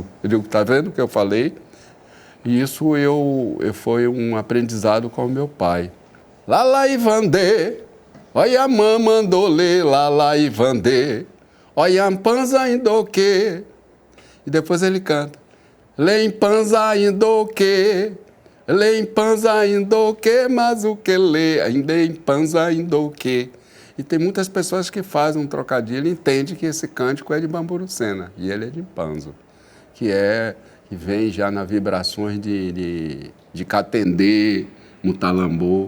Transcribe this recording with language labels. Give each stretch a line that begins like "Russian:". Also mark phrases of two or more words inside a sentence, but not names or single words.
Portuguese: Eu digo, tá vendo o que eu falei? E isso foi um aprendizado com o meu pai. Lala Ivandê, olha a mãe mandou ler, Lala Ivandê, olha a panza indoque. E depois ele canta, Lem panza indoque, Lem panza indoque, mas o que lê, ainda em panza indoque. E tem muitas pessoas que fazem um trocadilho e entendem que esse cântico é de Bamburucena, e ele é de Panzo, que vem já nas vibrações de Catendê, Mutalambô.